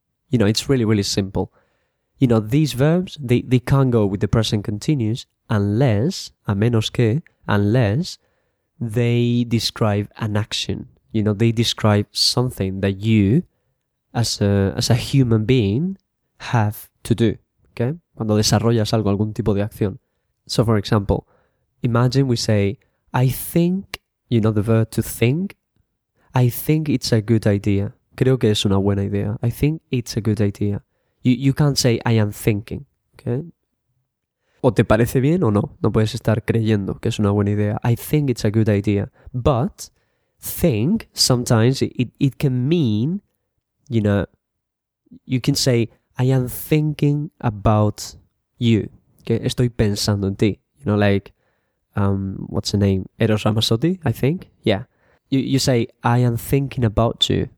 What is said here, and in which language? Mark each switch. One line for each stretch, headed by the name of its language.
English: You know, it's really, really simple. You know, these verbs, they can't go with the present continuous unless,
Spanish: a menos que,
English: unless they describe an action. You know, they describe something that you, as a human being, have to do. Okay?
Spanish: Cuando desarrollas algo, algún tipo de acción.
English: So, for example, imagine we say, I think, you know the verb to think, I think it's a good idea.
Spanish: Creo que es una buena idea.
English: I think it's a good idea. You can't say, I am thinking. Okay?
Spanish: O te parece bien o no. No puedes estar creyendo que es una buena idea.
English: I think it's a good idea. But think, sometimes it can mean, you know, you can say, I am thinking about you. Okay?
Spanish: Estoy pensando en ti.
English: You know, like, what's the name? Eros Ramazzotti, I think. Yeah. You say, I am thinking about you.